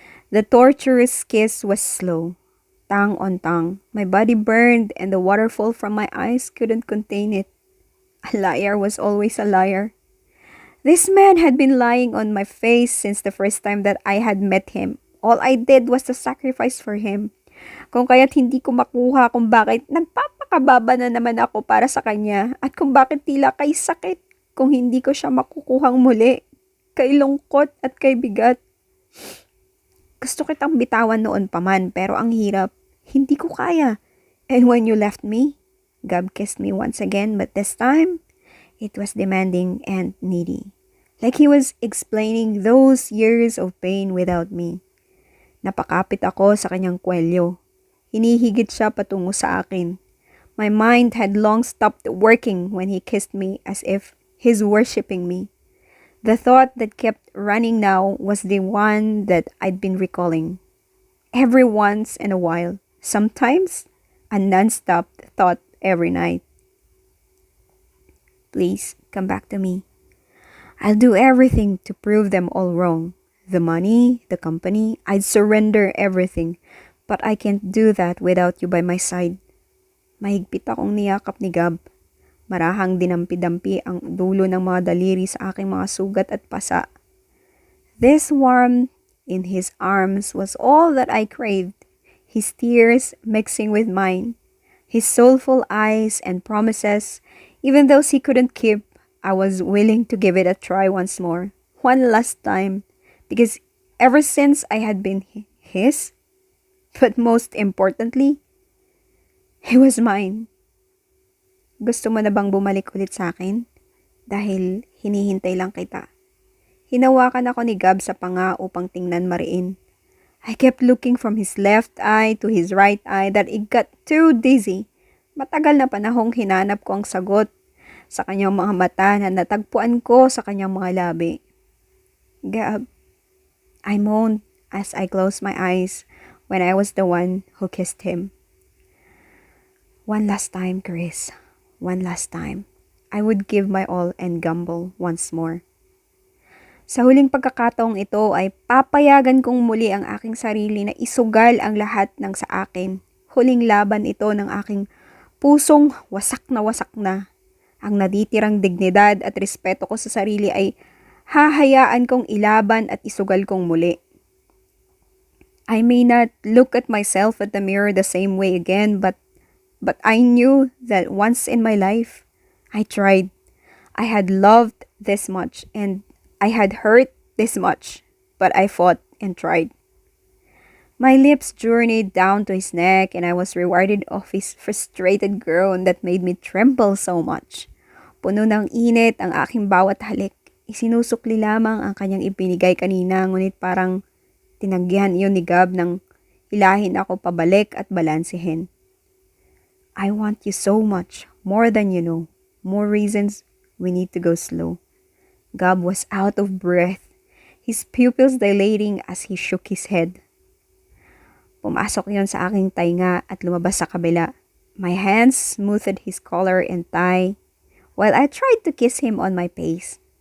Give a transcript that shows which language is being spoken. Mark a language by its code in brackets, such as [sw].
[en] The torturous kiss was slow, tongue on tongue. My body burned and the waterfall from my eyes couldn't contain it. A liar was always a liar. This man had been lying on my face since the first time that I had met him. All I did was to sacrifice for him. [tl] Kung kaya't hindi ko makuha kung bakit nagpapakababa na naman ako para sa kanya at kung bakit tila kay sakit kung hindi ko siya makukuhang muli, kay lungkot at kay bigat. Gusto kitang bitawan noon pa man pero ang hirap, hindi ko kaya. [en] And when you left me, Gab kissed me once again but this time, it was demanding and needy. Like he was explaining those years of pain without me. [tl] Napakapit ako sa kanyang kwelyo. Hinihigit siya patungo sa akin. [en] My mind had long stopped working when he kissed me as if he's worshipping me. The thought that kept running now was the one that I'd been recalling. Every once in a while. Sometimes, a non-stop thought every night. Please, come back to me. I'll do everything to prove them all wrong. The money, the company, I'd surrender everything. But I can't do that without you by my side. [tl] Mahigpit akong niyakap ni Gab. Marahang dinampi-dampi ang dulo ng mga daliri sa aking mga sugat at pasa. [en] This warmth in his arms was all that I craved. His tears mixing with mine. His soulful eyes and promises, even those he couldn't keep, I was willing to give it a try once more. One last time. Because ever since I had been his, but most importantly, he was mine. [tl] Gusto mo na bang bumalik ulit sa akin? Dahil hinihintay lang kita. Hinawakan ako ni Gab sa panga upang tingnan mariin. [en] I kept looking from his left eye to his right eye that it got too dizzy. [tl] Matagal na panahong hinanap ko ang sagot sa kanyang mga mata na natagpuan ko sa kanyang mga labi. [en] Gab, I moaned as I closed my eyes when I was the one who kissed him. One last time, Chris. One last time. I would give my all and gamble once more. [tl] Sa huling pagkakataong ito ay papayagan kong muli ang aking sarili na isugal ang lahat ng sa akin. Huling laban ito ng aking pusong wasak na. Ang natitirang dignidad at respeto ko sa sarili ay hahayaan kong ilaban at isugal kong muli. [en] I may not look at myself at the mirror the same way again, but I knew that once in my life, I tried. I had loved this much and I had hurt this much, but I fought and tried. My lips journeyed down to his neck and I was rewarded of his frustrated groan that made me tremble so much. [tl] Puno ng init ang aking bawat halik. Isinusukli lamang ang kanyang ibinigay kanina ngunit parang tinanggihan iyon ni Gab nang hilahin ako pabalik at balansehin. [en] I want you so much, more than you know. More reasons we need to go slow. Gab was out of breath, his pupils dilating as he shook his head. [tl] Pumasok yon sa aking tainga at lumabas sa kabila. [en] My hands smoothed his collar and tie, while I tried to kiss him on my face.